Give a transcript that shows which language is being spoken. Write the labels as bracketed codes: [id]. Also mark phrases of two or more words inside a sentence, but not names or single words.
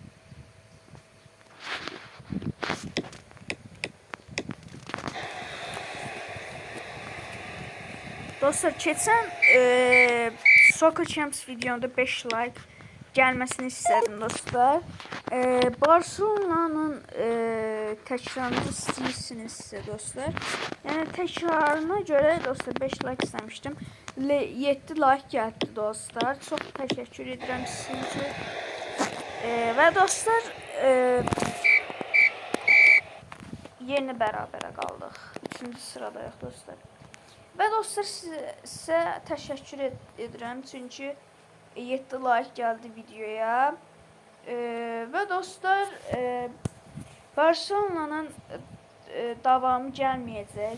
[tr] Dostlar keçən Soccer Champs videomda 5 like gelmesini istedim dostlar. [az] Barcelona'nın tekrarını istəyirsinizsə dostlar. Yəni təkrarına görə dostlar 5 like istemiştim. [tr] 7 like geldi dostlar. Çok teşekkür ederim sizə. [az] Ve dostlar yeni bərabərə qaldıq. 3-cü sıradayıq dostlar. Və dostlar sizə təşəkkür edirəm çünki 7 like gəldi videoya. Və dostlar Barcelona'nın davamı gəlməyəcək.